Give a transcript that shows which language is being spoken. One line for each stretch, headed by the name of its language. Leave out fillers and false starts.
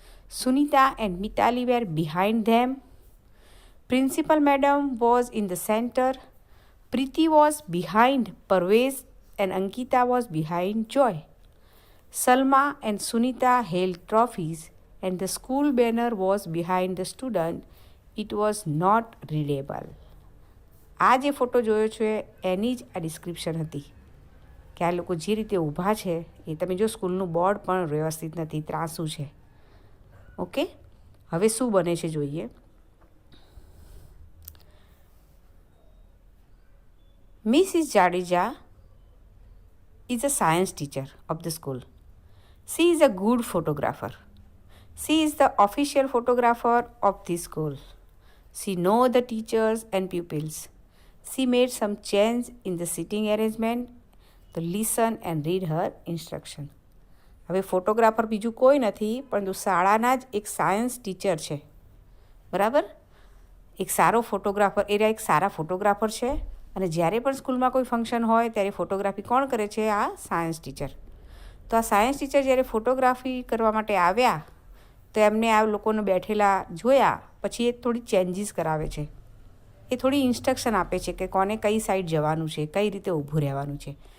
English: Sunita and Mitali were behind them. Principal Madam was in the center. Preeti was behind Parvez and Ankita was behind Joy. Salma and Sunita held trophies and the school banner was behind the student. It was not readable.
Gujarati: આ જે photo જોયો છે એની જ આ description હતી કે આ લોકો જે રીતે ઊભા છે એ તમે જો સ્કૂલનું બોર્ડ પણ વ્યવસ્થિત નથી, ત્રાસું છે. ઓકે, હવે શું બને છે જોઈએ.
English: Mrs. Jadeja is a science teacher of the school. She is a good photographer. She is the official photographer of this school. She knows the teachers and pupils. She made some change in the sitting arrangement to listen and read her instruction.
Gujarati: હવે photographer બીજું કોઈ નથી પરંતુ શાળાના જ એક science teacher છે, બરાબર. એક સારો ફોટોગ્રાફર, એ એક સારા ફોટોગ્રાફર છે અને જ્યારે પણ સ્કૂલમાં કોઈ ફંક્શન હોય ત્યારે ફોટોગ્રાફી કોણ કરે છે? આ સાયન્સ ટીચર. તો આ સાયન્સ ટીચર જ્યારે ફોટોગ્રાફી કરવા માટે આવ્યા તો એમને આ લોકોને બેઠેલા જોયા, પછી એ થોડી ચેન્જીસ કરાવે છે, એ થોડી ઇન્સ્ટ્રક્શન આપે છે કે કોને કઈ સાઈડ જવાનું છે, કઈ રીતે ઊભું રહેવાનું છે.